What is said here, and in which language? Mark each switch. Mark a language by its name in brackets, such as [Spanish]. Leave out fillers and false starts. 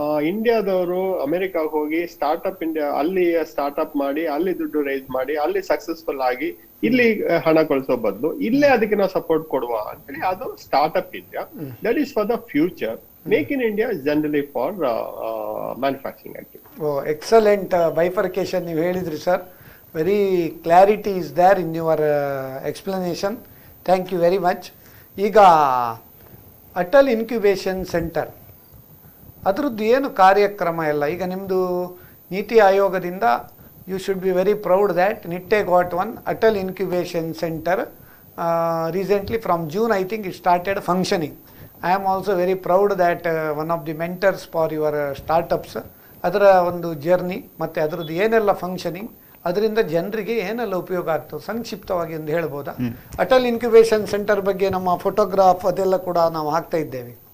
[Kannada] ಇಂಡಿಯಾದವರು ಅಮೆರಿಕಾಗ್ ಹೋಗಿ ಸ್ಟಾರ್ಟ್ಅಪ್ ಇಂಡಿಯಾ ಅಲ್ಲಿ ಸ್ಟಾರ್ಟ್ಅಪ್ ಮಾಡಿ ಅಲ್ಲಿ ದುಡ್ಡು ರೈಸ್ ಮಾಡಿ ಅಲ್ಲಿ ಸಕ್ಸಸ್ಫುಲ್ ಆಗಿ ಇಲ್ಲಿ ಹಣ ಕಳಿಸೋ ಬದಲು ಇಲ್ಲೇ ಅದಕ್ಕೆ ನಾವು ಸಪೋರ್ಟ್ ಕೊಡುವ ಅಂತೇಳಿ ಅದು startup India. [English] That is for the future. Make in India is generally for manufacturing activity. [Kannada] Excellent bifurcation ನೀವು ಹೇಳಿದ್ರಿ sir. [English] Very clarity is there in your explanation. Thank you very much. [Kannada] ಈಗ ಅಟಲ್ ಇನ್ಕ್ಯುಬೇಷನ್ ಸೆಂಟರ್ ಅದರದ್ದು ಏನು ಕಾರ್ಯಕ್ರಮ ಎಲ್ಲ ಈಗ ನಿಮ್ಮದು ನೀತಿ ಆಯೋಗದಿಂದ [English] you should be very proud that Nitte got one Atal Incubation Center recently from June. I think it started functioning. I am also very proud that one of the mentors for your startups [Kannada] ಅದರ ಒಂದು journey ಮತ್ತು ಅದರದ್ದು ಏನೆಲ್ಲ functioning ಅದರಿಂದ ಜನರಿಗೆ ಏನೆಲ್ಲ ಉಪಯೋಗ ಆಗ್ತದೆ ಸಂಕ್ಷಿಪ್ತವಾಗಿ ಒಂದು ಹೇಳ್ಬೋದಾ? ಅಟಲ್ ಇನ್ಕ್ಯುಬೇಷನ್ ಸೆಂಟರ್ ಬಗ್ಗೆ ನಮ್ಮ ಫೋಟೋಗ್ರಾಫ್ ಅದೆಲ್ಲ ಕೂಡ ನಾವು ಹಾಕ್ತಾ ಇದ್ದೇವೆ.